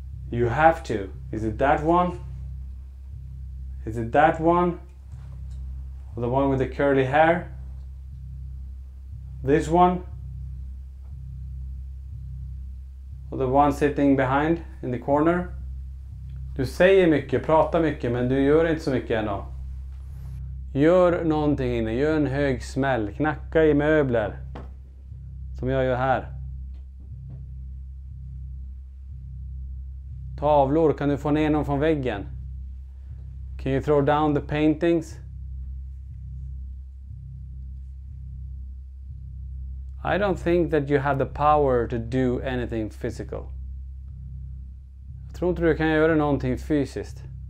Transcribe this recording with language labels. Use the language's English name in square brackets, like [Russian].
[English] You have to. Is it that one? Is it that one? Or the one with the curly hair? This one? Or the one sitting behind in the corner? [Swedish] Du säger mycket, pratar mycket, men du gör inte så mycket ännu. Gör någonting inne, gör en hög smäll, knacka i möbler. Som jag gör här. Tavlor, kan du få ner någon från väggen? [English] Can you throw down the paintings? I don't think that you have the power to do anything physical. [Swedish] Jag tror inte du kan göra någonting fysiskt.